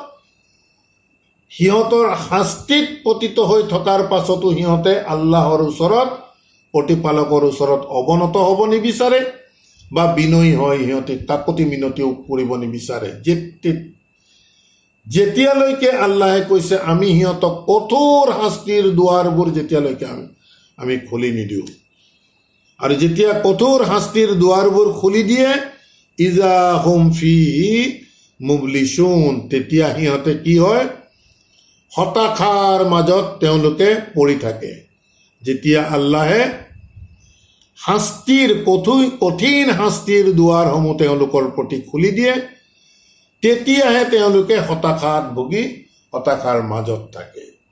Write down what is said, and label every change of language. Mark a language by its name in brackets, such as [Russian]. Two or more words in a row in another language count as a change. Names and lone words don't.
[Assamese] সিহঁতৰ শাস্তিত পতিত হৈ থকাৰ পাছতো সিহঁতে আল্লাহৰ ওচৰত, প্ৰতিপালকৰ ওচৰত অৱনত হ'ব নিবিচাৰে বা বিনয়ী হয় সিহঁতে কাকতি মিনতিও কৰিব নিবিচাৰে। যেতিয়ালৈকে আল্লাহে কৈছে আমি সিহঁতক কঠোৰ শাস্তিৰ দুৱাৰবোৰ যেতিয়ালৈকে আমি খুলি নিদিওঁ, আৰু যেতিয়া কঠোৰ শাস্তিৰ দুৱাৰবোৰ খুলি দিয়ে, [Arabic] إذا هم فيه مبلسون, [Assamese] তেতিয়া সিহঁতে কি হয়, হতাশাৰ মাজত তেওঁলোকে পৰি থাকে। যেতিয়া আল্লাহে কঠিন শাস্তিৰ দুৱাৰসমূহ তেওঁলোকৰ প্ৰতি খুলি দিয়ে, তেতিয়াহে তেওঁলোকে হতাশাত ভুগি হতাশাৰ মাজত থাকে।